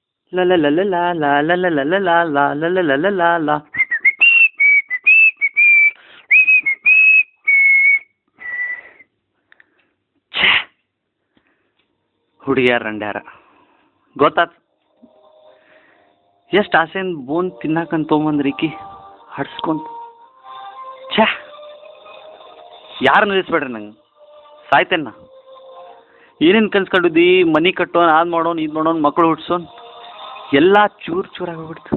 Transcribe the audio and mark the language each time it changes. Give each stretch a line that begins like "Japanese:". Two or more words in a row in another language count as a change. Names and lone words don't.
Kannada: ಲ ಲ ಲ ಲ ಲ ಲ ಲ ಲ ಲ ಲ ಲ ಲ ಲ ಲ ಲ ಲ ಲ. ಹುಡುಗಿಯಾರ ರಂಡ್ಯಾರ ಗೊತ್ತಾತ್. ಎಷ್ಟು ಆಸೆಯಿಂದ ಬೋನ್ ತಿನ್ನಾಕಂತ ತೊಗೊಂಬಂದ್ರಿಕಿ ಹಡ್ಸ್ಕೊಂತ. ಛೇ, ಯಾರು ನಿಲ್ಲಿಸ್ಬೇಡ್ರಿ ನಂಗೆ, ಸಾಯ್ತೇನೆ ನಾ. ಏನೇನು ಕನ್ಸು ಕಂಡಿದ್ದಿ? ಮನೆ ಕಟ್ಟೋನ್, ಅದು ಮಾಡೋನ್, ಇದು ಮಾಡೋನ್, ಮಕ್ಕಳು ಹುಡ್ಸೋನ್, ಎಲ್ಲ ಚೂರು ಚೂರಾಗಿ ಹೋಗ್ಬಿಡ್ತು.